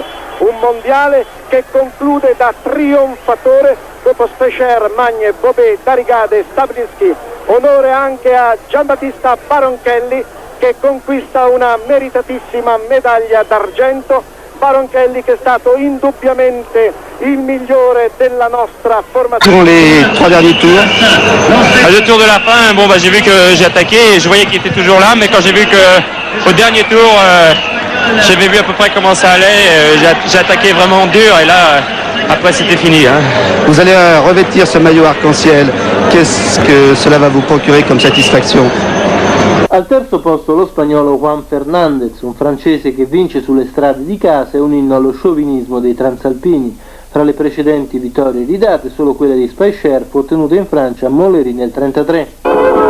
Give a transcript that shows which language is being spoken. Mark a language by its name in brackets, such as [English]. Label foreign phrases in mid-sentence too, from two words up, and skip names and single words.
[Italian] Un mondiale che conclude da trionfatore dopo Specher, Magne, Bobet, Darrigade e Stablinski. Onore anche a Giambattista Baronchelli, che conquista una meritatissima medaglia d'argento. Baronchelli che è stato indubbiamente il migliore della nostra formazione. [French] Sur les 3 derniers tours. Le tour de la fin, bon, j'ai vu que j'ai attaqué et je voyais qu'il était toujours là, mais quand j'ai vu qu'au dernier tour, j'avais vu à peu près comment ça allait, j'ai attaqué vraiment dur et là, après c'était fini. Vous allez revêtir ce maillot arc-en-ciel. Qu'est-ce que cela va vous procurer comme satisfaction? [Italian] Al terzo posto lo spagnolo Juan Fernandez, un francese che vince sulle strade di casa e un inno allo sciovinismo dei transalpini. Fra le precedenti vittorie ridate, solo quella di Specher fu ottenuta in Francia a Montlhéry nel 1933.